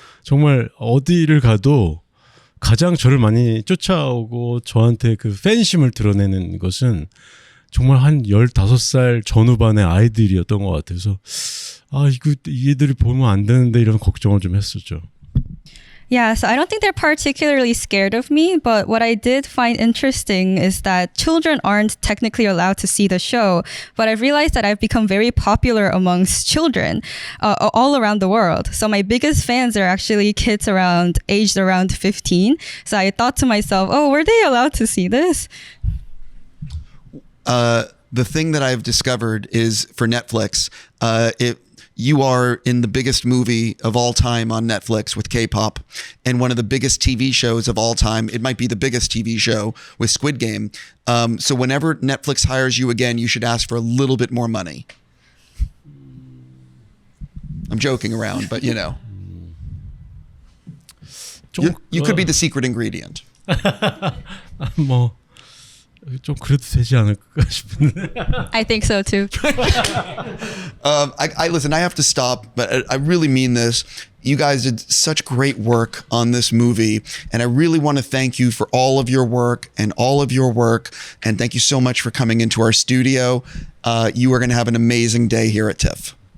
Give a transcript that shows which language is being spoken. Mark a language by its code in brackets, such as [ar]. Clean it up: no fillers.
[ko] 정말 어디를 가도 가장 저를 많이 쫓아오고 저한테 그 팬심을 드러내는 것은 정말 한 15살 전후반의 아이들이었던 것 같아서 이거 얘들이 보면 안 되는데 이런 걱정을 좀 했었죠. [en] Yeah, so I don't think they're particularly scared of me, but what I did find interesting is that children aren't technically allowed to see the show, but I've realized that I've become very popular amongst children all around the world. So my biggest fans are actually kids aged around 15. So I thought to myself, were they allowed to see this? The thing that I've discovered is for Netflix, you are in the biggest movie of all time on Netflix with K-pop and one of the biggest TV shows of all time. It might be the biggest TV show with Squid Game. So whenever Netflix hires you again, you should ask for a little bit more money. I'm joking around, but you know. You could be the secret ingredient. [ko] 뭐 좀 그래도 되지 않을까 싶은데. [en] I think so too. I listen, I have to stop, but I really mean this. You guys did such great work on this movie, and I really want to thank you for all of your work, and thank you so much for coming into our studio. You are going to have an amazing day here at TIFF.